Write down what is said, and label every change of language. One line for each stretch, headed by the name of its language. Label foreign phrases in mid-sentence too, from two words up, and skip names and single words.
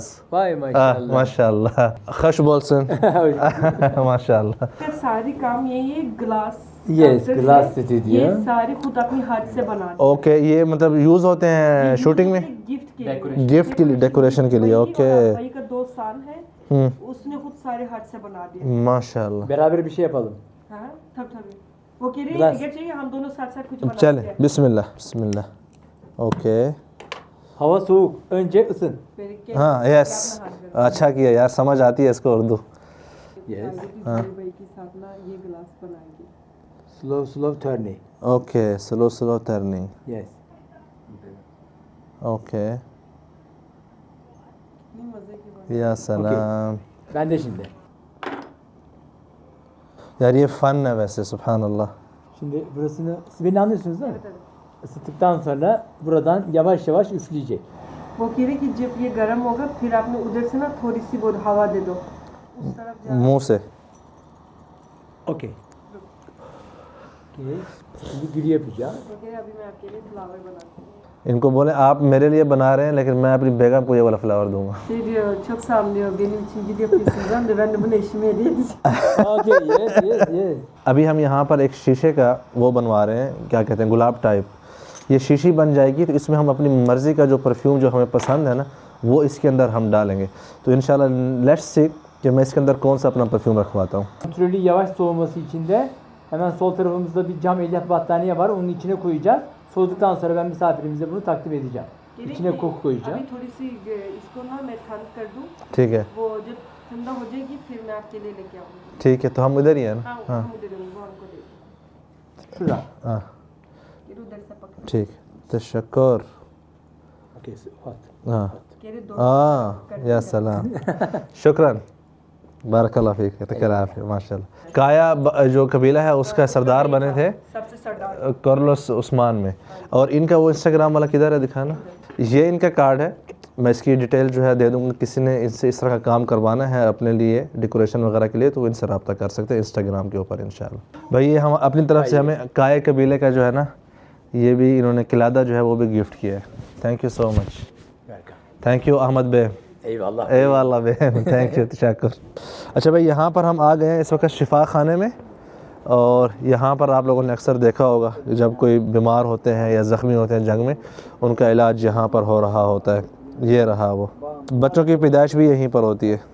Hindi: माशाल्लाह,
Turkish: hoş bulsun.
Hindi: माशाल्लाह। सारी काम यही है, ग्लास यस, ग्लास से दे दिया। ये सारे खुद अपने हाथ से बनाते हैं। ओके, ये मतलब यूज़ होते हैं शूटिंग में, गिफ्ट के लिए, गिफ्ट के लिए, डेकोरेशन के लिए। ओके, भाई का 2 साल है, उसने खुद सारे हाथ से बना दिया। माशाल्लाह।
Turkish: Beraber bir şey yapalım. हाँ, tabii.
Hindi: वो कह रही है ग्लास। टिकट चाहिए, हम दोनों साथ साथ कुछ बनाते चले, हैं। बिस्मिल्लाह बिस्मिल्लाह। ओके,
Turkish: Hava soğuk. Önce ısın.
Hindi: फिर के हाँ यस, अच्छा किया यार, समझ आती है इसको उर्दू।
English: Yes.
Hindi: भाई के साथ ना ये गिलास बनाएंगे।
English: Slow slow turning. ओके, slow slow turning. Yes.
Hindi: ओके, कितनी मजे की बात।
Arabic: يا سلام.
Turkish: Ben de şimdi.
Hindi: यार ये फ़न है वैसे,
Arabic: سبحان الله.
Turkish: Şimdi burasını, siz beni anlıyorsunuz değil mi? Isıttıktan sonra buradan yavaş yavaş üfleyecek.
Hindi: वो कह रही कि जब ये गर्म होगा फिर आपने उधर से ना थोड़ी सी बहुत हवा दे दो उस तरफ जा। मुंह से।
English: Okey. Okay.
Turkish: Şimdi gül yapacağım.
Hindi: वो कह रही अभी मैं आपके लिए फ्लावर बनाती हूँ। इनको बोले आप मेरे लिए बना रहे हैं लेकिन मैं अपनी बेगम को ये वाला फ्लावर दूंगा।
Turkish: Şey diyor, çok sağ olun diyor, benim için gül yapıyorsunuz ama ben de bunu eşime hediye edeceğim.
English: Okay, yes, yes, yes.
Hindi: अभी हम यहाँ पर एक शीशे का वो बनवा रहे हैं, क्या कहते हैं, गुलाब टाइप। ये शीशी बन जाएगी तो इसमें हम अपनी मर्ज़ी का जो परफ्यूम जो हमें पसंद है ना वो इसके अंदर हम डालेंगे। तो इंशाल्लाह
English: let's see
Hindi: कि मैं इसके अंदर कौन सा अपना परफ्यूम रखवाता हूँ।
Turkish: Kontrollü yavaş soğuması için de hemen sol tarafımızda bir cam elyaf battaniye var. Onun içine koyacağız. Soğuduktan sonra ben misafirimize bunu takdim edeceğim. İçine koku koyacağım.
Hindi: अभी थोड़ी सी इसको ना मैं ठंड कर दूँ, ठीक है, वो जब ठंडा हो जाएगी फिर मैं आपके लिए लेके आऊँगी। ठीक है, तो हम इधर ही हैं ना। हाँ, हम दे दूँगी, वो हमको दे दो।
Turkish: Şurada.
Hindi: हाँ फिर उधर से पकड़ ठीक, तशक्कुर।
English: Okay, hot.
Hindi: हाँ कह रही दो
Arabic: हाँ, يا سلام، شكرا، بارك الله فيك, तकराफ़, माशाल्लाह।
Hindi: काया जो कबीला है उसका सरदार बने थे सबसे सरदार कार्लोस उस्मान में। और इनका वो इंस्टाग्राम वाला किधर है, दिखाना। ये इनका कार्ड है, मैं इसकी डिटेल जो है दे दूँगा। किसी ने इनसे इस तरह का काम करवाना है अपने लिए डेकोरेशन वगैरह के लिए तो इनसे रब्ता कर सकते हैं इंस्टाग्राम के ऊपर इंशाल्लाह। भाई ये हम अपनी तरफ से हमें काया कबीले का जो है ना ये भी इन्होंने किलादा जो है वो भी गिफ्ट किया है।
English: thank you so much, thank you Ahmed Bey.
Turkish: Eyvallah. eyvallah bey,
English: thank you,
Hindi: तशक्कुर। अच्छा भाई यहाँ पर हम आ गए हैं इस वक्त शिफा खाने में। और यहाँ पर आप लोगों ने अक्सर देखा होगा जब कोई बीमार होते हैं या ज़ख्मी होते हैं जंग में, उनका इलाज यहाँ पर हो रहा होता है। ये रहा वो, बच्चों की पैदाइश भी यहीं पर होती है।